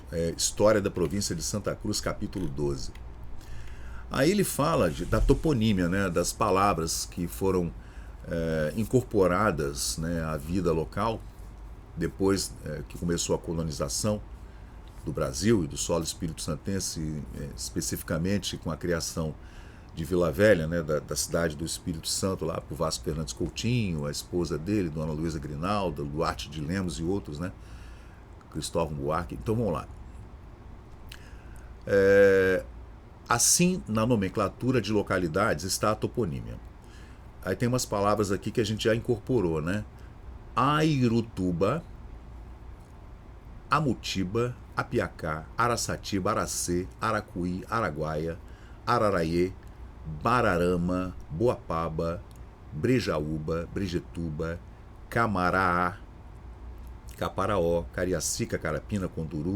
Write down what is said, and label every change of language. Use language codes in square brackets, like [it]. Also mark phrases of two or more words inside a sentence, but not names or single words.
[pt] História da província de Santa Cruz, capítulo 12. Aí ele fala da toponímia, né, das palavras que foram incorporadas, né, à vida local, depois que começou a colonização do Brasil e do solo espírito-santense, especificamente com a criação de Vila Velha, né, da cidade do Espírito Santo, lá por Vasco Fernandes Coutinho, a esposa dele, Dona Luísa Grinalda, Duarte de Lemos e outros, né, Cristóvão Buarque. Então vamos lá. Assim, na nomenclatura de localidades está a toponímia. Aí tem umas palavras aqui que a gente já incorporou, né? Airutuba, Amutiba, Apiacá, Araçatiba, Aracê, Aracuí, Araguaia, Araraiê, Bararama, Boapaba, Brejaúba, Brejetuba, Camaraá, Caparaó, Cariacica, Carapina, Conduru,